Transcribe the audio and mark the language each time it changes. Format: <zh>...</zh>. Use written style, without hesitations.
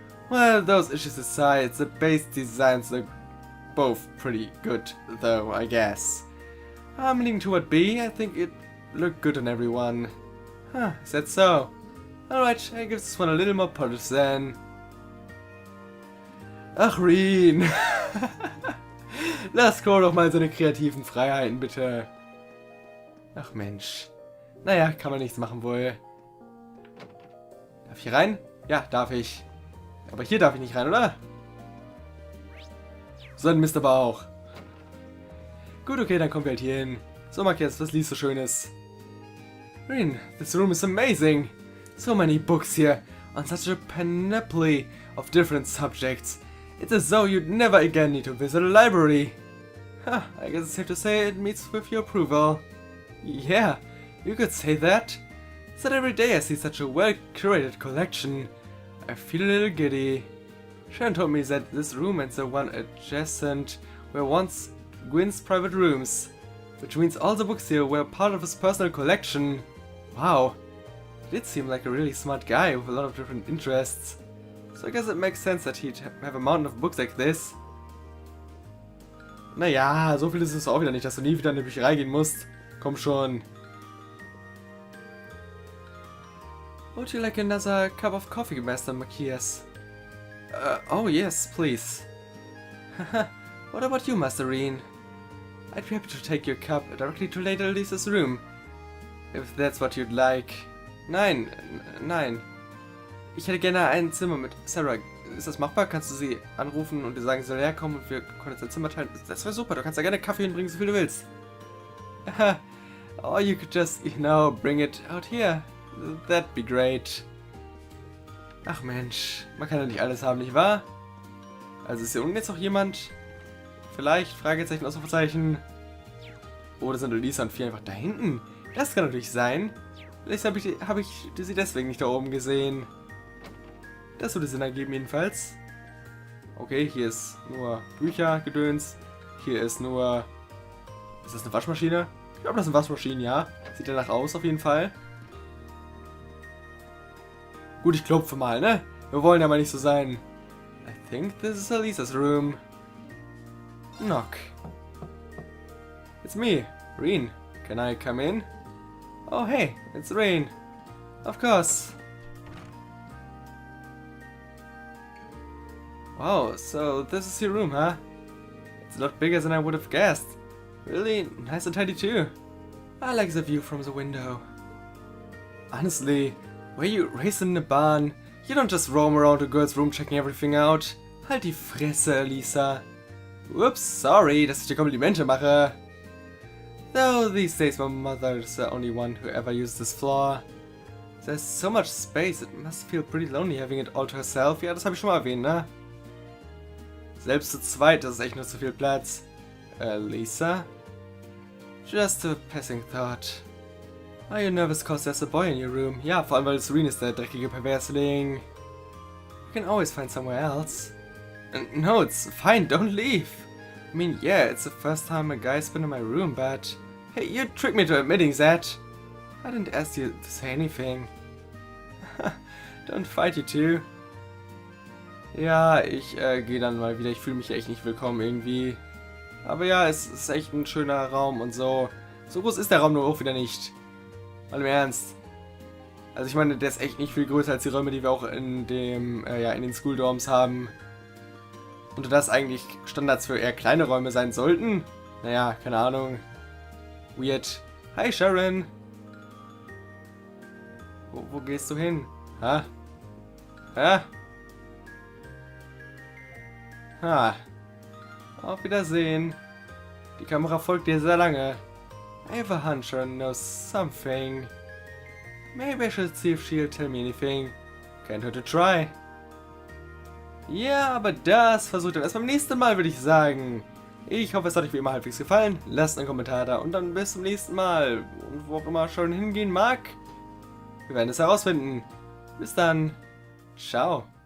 <en>Well, those issues aside, the base designs look both pretty good, though, I guess. I'm leaning toward B. I think it looked good on everyone. Huh, is that so? Alright, I give this one a little more polish then.</en> <de>Ach, Reen. Lass Cole doch mal seine kreativen Freiheiten, bitte. Ach, Mensch. Naja, kann man nichts machen wohl. Darf ich hier rein? Ja, darf ich. Aber hier darf ich nicht rein, oder? So ein Mist aber auch. Gut, okay, dann kommen wir halt hier hin. So, Marquez, was liest du Schönes? Reen,</de> <en>this room is amazing. So many books here, on such a panoply of different subjects. It's as though you'd never again need to visit a library. Huh, I guess it's safe to say it meets with your approval. Yeah, you could say that. It's that every day I see such a well-curated collection. I feel a little giddy. Sharon told me that this room and the one adjacent were once Gwyn's private rooms, which means all the books here were part of his personal collection. Wow, he did seem like a really smart guy with a lot of different interests. So I guess it makes sense that he'd have a mountain of books like this.</en> <de>Naja, so viel ist es auch wieder nicht, dass du nie wieder in die Bücherei gehen musst. Komm schon.</de> <en>Would you like another cup of coffee, Master Matthias? Oh yes, please. What about you, Master Reen? I'd be happy to take your cup directly to Lady Lisa's room. If that's what you'd like.</en> <de>Nein, nein. Ich hätte gerne ein Zimmer mit Sarah. Ist das machbar? Kannst du sie anrufen und dir sagen, sie soll herkommen und wir können uns ein Zimmer teilen? Das wäre super, du kannst da gerne Kaffee hinbringen, so viel du willst.</de> <en>Or you could just, bring it out here. That'd be great.</en> <de>Ach Mensch, man kann ja nicht alles haben, nicht wahr? Also ist hier unten jetzt noch jemand? Vielleicht? Fragezeichen, Ausrufezeichen. Oder sind Lisa und 4 einfach da hinten? Das kann natürlich sein. Vielleicht habe ich sie deswegen nicht da oben gesehen. Das würde Sinn ergeben jedenfalls. Okay, hier ist nur Bücher, Gedöns. Hier ist nur... Ist das eine Waschmaschine? Ich glaube, das ist eine Waschmaschine, ja. Sieht danach aus, auf jeden Fall. Gut, ich klopfe mal, ne? Wir wollen ja mal nicht so sein.</de> <en>I think this is Elisa's room. Knock. It's me, Reen. Can I come in? Oh, hey, it's Reen. Of course. Wow, so this is your room, huh? It's a lot bigger than I would have guessed. Really nice and tidy too. I like the view from the window. Honestly, were you raised in a barn? You don't just roam around a girl's room checking everything out.</en> <de>Halt die Fresse, Lisa. Whoops, sorry, dass ich dir Komplimente mache.</de> <en>Though these days my mother's the only one who ever used this floor. There's so much space, it must feel pretty lonely having it all to herself.</en> <de>Ja, das habe ich schon mal erwähnt, ne? Selbst zu zweit, das ist echt nur zu viel Platz.</de> <en>Lisa? Just a passing thought. Are you nervous cause there's a boy in your room?</en> <de>Ja, vor allem weil Serene ist der dreckige Perversling.</de> <en>You can always find somewhere else. No, it's fine, don't leave. I mean, yeah, it's the first time a guy's been in my room, but... Hey, you tricked me to admitting that. I didn't ask you to say anything. Don't fight, you two.</en> <de>Ja, ich gehe dann mal wieder. Ich fühle mich echt nicht willkommen irgendwie. Aber ja, es ist echt ein schöner Raum und so. So groß ist der Raum nur auch wieder nicht. Mal im Ernst. Also ich meine, der ist echt nicht viel größer als die Räume, die wir auch in dem, in den School Dorms haben. Und das eigentlich Standards für eher kleine Räume sein sollten. Naja, keine Ahnung. Weird. Hi Sharon. Wo gehst du hin? Ha? Ha? Ha. Auf Wiedersehen. Die Kamera folgt dir sehr lange.</de> <en>I have a hunch Sharon knows something. Maybe I should see if she'll tell me anything. Can't hurt to try.</en> <de>Ja, aber das versucht ihr erst beim nächsten Mal, würde ich sagen. Ich hoffe, es hat euch wie immer halbwegs gefallen. Lasst einen Kommentar da und dann bis zum nächsten Mal. Und wo auch immer Sharon hingehen mag. Wir werden es herausfinden. Bis dann. Ciao.</de>